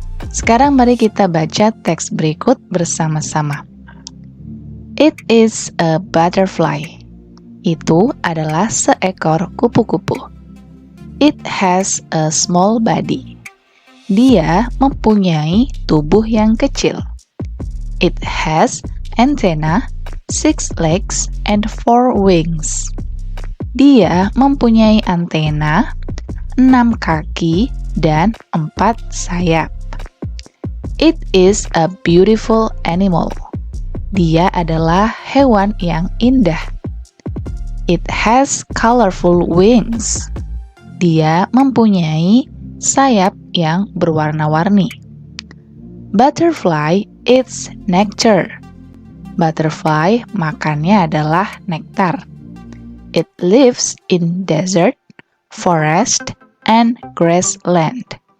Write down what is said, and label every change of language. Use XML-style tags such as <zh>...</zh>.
<id>Sekarang mari kita baca teks berikut bersama-sama.</id> <en>It is a butterfly.</en> <id>Itu adalah seekor kupu-kupu.</id> <en>It has a small body.</en> <id>Dia mempunyai tubuh yang kecil.</id> <en>It has antenna, 6 legs, and 4 wings.</en> <id>Dia mempunyai antena, 6 kaki, dan 4 sayap.</id> <en>It is a beautiful animal.</en> <id>Dia adalah hewan yang indah.</id> <en>It has colorful wings.</en> <id>Dia mempunyai sayap yang berwarna-warni.</id> <en>Butterfly eats nectar.</en> <id>Butterfly makannya adalah nektar.</id> <en>It lives in desert, forest, and grassland.</en>